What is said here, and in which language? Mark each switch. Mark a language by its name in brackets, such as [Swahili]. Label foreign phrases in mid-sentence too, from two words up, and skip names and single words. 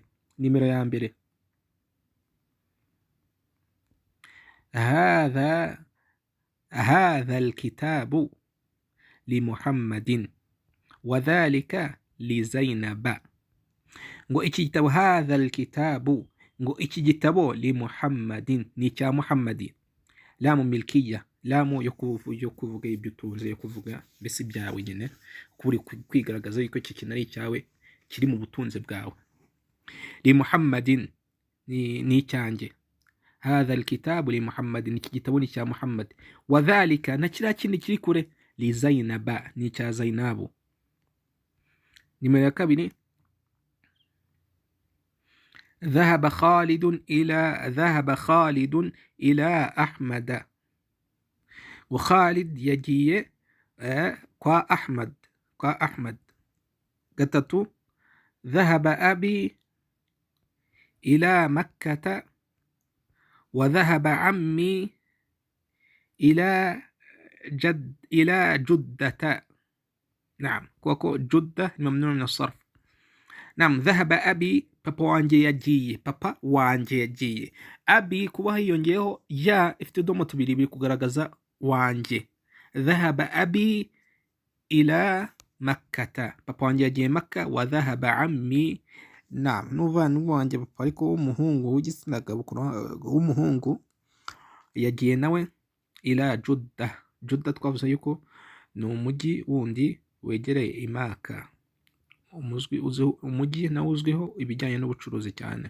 [Kinyarwanda] Nimero ya mbere, [Arabic] هذا الكتاب لمحمد وذلك لزينب. [Kinyarwanda] Ngo iki gitabo, [Arabic] هذا الكتاب, [Kinyarwanda] ngo iki gitabo [Arabic] لمحمد, [Kinyarwanda] ni cya Muhammadi. [Arabic] لام ملكية, [Kinyarwanda] lamu yo kuvuga ibyo utunze, yo kuvuga mbese byawe nyine, kuri kwigaragaza yuko iki kintu ari cyawe, kiri mu butunzi bwawe. [Arabic] لمحمد [Kinyarwanda] ni cyanjye. [Arabic] هذا الكتاب لمحمد, [Kinyarwanda] iki gitabo ni cya Muhammad. [Arabic] وذلك, [Kinyarwanda] na kiriya kindi kiri kure, [Arabic] لزينب, [Kinyarwanda] ni cya Zainabu. nimero ya kabiri [Arabic] ذهب خالد إلى أحمد وخالد [Kinyarwanda] yagiye kwa Ahmad. [Arabic] gatatu ذهب أبي إلى مكة وذهب عمي إلى جدة. نعم كوكو جدة ممنوع من الصرف. نعم ذهب أبي [Kinyarwanda] papa wanje yagiye abi kuba hiyongeyeho ya ifite udomo tubiri biri kugaragaza wanje. [Arabic] ذهب أبي إلى مكة, [Kinyarwanda] papa wanje yagiye Makka. [Arabic] وذهب عمي, [Kinyarwanda] naam n'umuvandimwe wanjye papa ariko w'umuhungu w'igitsina gabo w'umuhungu yagiye nawe ila Judda twavuze yuko ni umujyi wundi wegereye Imaka, umujyi nawe uzwiho ibijyanye n'ubucuruzi cyane.